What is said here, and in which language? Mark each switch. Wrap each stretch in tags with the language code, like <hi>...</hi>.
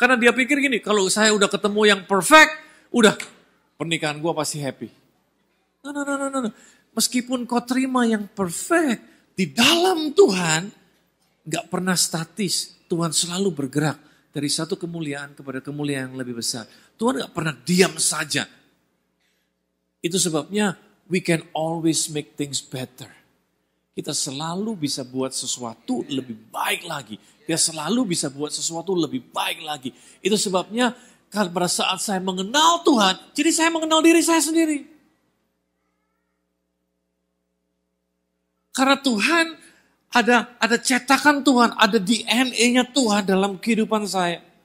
<id>Karena dia pikir gini, kalau saya udah ketemu yang perfect, udah pernikahan gue pasti happy. No. Meskipun kau terima yang perfect, di dalam Tuhan gak pernah statis. Tuhan selalu bergerak dari satu kemuliaan kepada kemuliaan yang lebih besar. Tuhan gak pernah diam saja. Itu sebabnya</id> <en>we can always make things better.</en> <id>Kita selalu bisa buat sesuatu lebih baik lagi. Kita selalu bisa buat sesuatu lebih baik lagi. Itu sebabnya pada saat saya mengenal Tuhan, jadi saya mengenal diri saya sendiri. Karena Tuhan ada cetakan Tuhan, ada DNA-nya Tuhan dalam kehidupan saya.</id>